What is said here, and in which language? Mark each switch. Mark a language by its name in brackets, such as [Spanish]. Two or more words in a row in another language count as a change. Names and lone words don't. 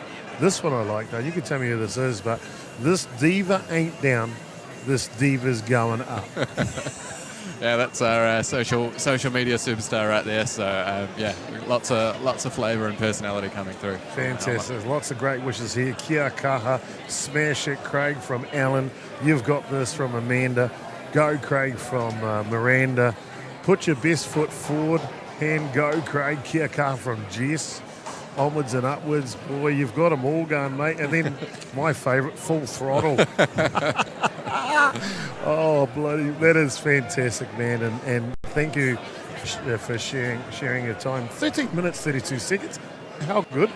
[English] This one I like though. You can tell me who this is, but this diva ain't down. This diva's going up. Yeah, that's our social media superstar right there. So yeah, lots of flavour and personality coming through. Fantastic. Lots of great wishes here. [Māori] Kia kaha, [English] smash it, Craig from Alan. You've got this from Amanda. Go, Craig from Miranda. Put your best foot forward and go, Craig. [Māori] Kia kaha [English] from Jess. Onwards and upwards. Boy, you've got them all going, mate. And then my favourite, full throttle. Oh, bloody, that is fantastic, man. And thank you for sharing your time. 13 minutes, 32 seconds. How good?